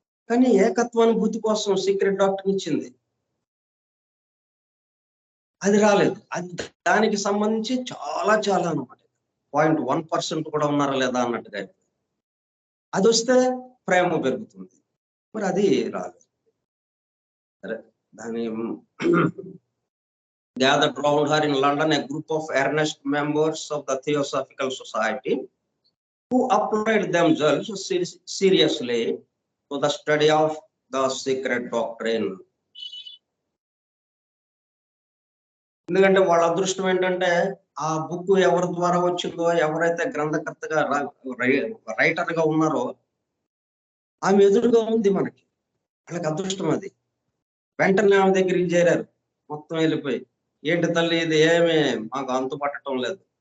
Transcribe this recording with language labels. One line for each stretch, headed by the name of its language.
Telugu: కానీ ఏకత్వానుభూతి కోసం secret doctor ఇచ్చింది, అది రాలేదు. అది దానికి సంబంధించి చాలా అనమాట. 0.1% కూడా ఉన్నారా లేదా అన్నట్టుగా. అది వస్తే ప్రేమ పెరుగుతుంది, మరి అది రాలేదు. సరే, దాని
English: gathered round her in London a group of earnest members of the Theosophical Society who applied themselves seriously to the study of the secret doctrine.
Telugu: ఎందుకంటే వాళ్ళ అదృష్టం ఏంటంటే ఆ బుక్ ఎవరి ద్వారా వచ్చిందో, ఎవరైతే గ్రంథకర్తగా రైటర్ గా ఉన్నారో ఆమె ఎదురుగా ఉంది మనకి. వాళ్ళకి అదృష్టం అది. వెంటనే ఆమె దగ్గరికి చేరారు, మొత్తం వెళ్ళిపోయి, ఏంటి తల్లి ఇది, ఏమి మాకు అంతు పట్టడం లేదు.